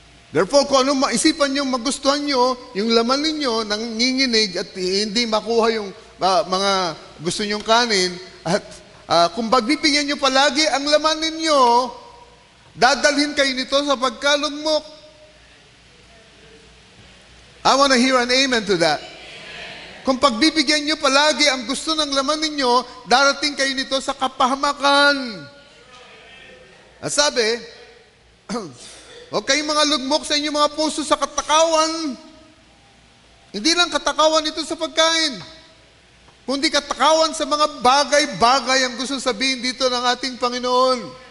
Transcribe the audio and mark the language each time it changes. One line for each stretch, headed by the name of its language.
Filipino: Therefore, kung ano maisipan nyo, magustuhan nyo, yung laman ninyo, nanginginig at hindi makuha yung mga gusto nyong kanin, at kung pagbibigyan nyo palagi ang laman ninyo, dadalhin kayo nito sa pagkalugmok.
English: I want to hear an amen to that.
Filipino: Kung pagbibigyan nyo palagi ang gusto ng laman ninyo, darating kayo nito sa kapahamakan. At sabi, huwag kayong mga lugmok sa inyong mga puso sa katakawan. Hindi lang katakawan ito sa pagkain, kundi katakawan sa mga bagay-bagay ang gusto sabihin dito ng ating Panginoon.